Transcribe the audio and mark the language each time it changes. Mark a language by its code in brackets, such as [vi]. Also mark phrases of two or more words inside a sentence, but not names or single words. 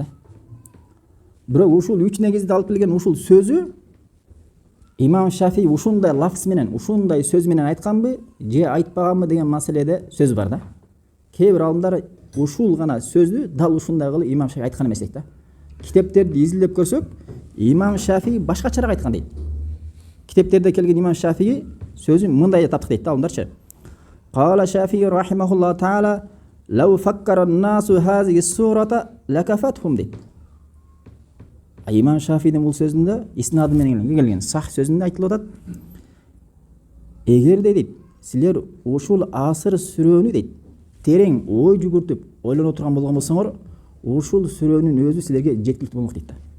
[ky] Бирок ушул 3 негизди алып келген ушул сөзү Имам Шафии ушундай лафз менен, ушундай сөз менен айтканбы, же айтпаганбы деген маселеде сөз бар да. Кээ бир алымдар ушул гана сөздү дал ушундай кылып Имам Шафии айткан эмес дейт да. Китептерди изилдеп көрсөк, Имам Шафии башкачараак айткан дейт. Китептерде келген Имам Шафии сөзүн мындай таптык дейт да, алымдарчы. [ar] قال الشافعي رحمه الله تعالى لو فكر الناس هذه السورة لكفتهم дейт. [ky] Имам Шафиидин бул сөзүндө иснады менен келген сах сөзүндө айтылып атат. Эгер дейт, силер ушул Асыр сүрөнү дейт, терең ой жүгүртүп ойлонуп турган болгон болсоңор, ушул сүрөнүн өзү силерге жеткиликтүү болмок дейт да.